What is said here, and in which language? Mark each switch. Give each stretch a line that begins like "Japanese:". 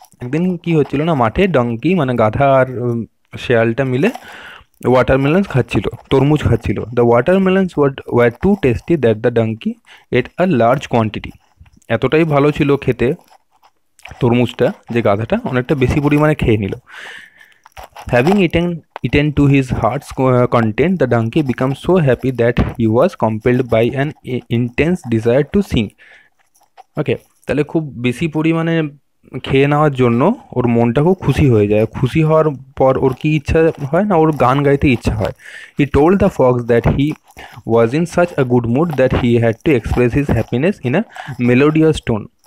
Bangla: একদিন কী হচ্ছিল না, মাঠে ডাঙ্কি মানে গাধা আর শেয়ালটা মিলে ওয়াটারমেলনস খাচ্ছিল, তরমুজ খাচ্ছিল।
English: The watermelons were too tasty that the donkey ate a large quantity.
Bangla: এতটাই ভালো ছিল খেতে তরমুজটা যে গাধাটা অনেকটা বেশি পরিমাণে খেয়ে নিল।
English: Having eaten to his heart's content, the donkey becomes so happy that he was compelled by an intense desire to sing.
Bangla: ওকে, তাহলে খুব বেশি পরিমাণে খেয়ে নেওয়ার জন্য ওর মনটা খুব খুশি হয়ে যায়। খুশি হওয়ার পর ওর কী ইচ্ছা হয় না, ওর গান গাইতে ইচ্ছা হয়।
English: He told the fox that he was in such a good mood that he had to express his happiness in a melodious tone.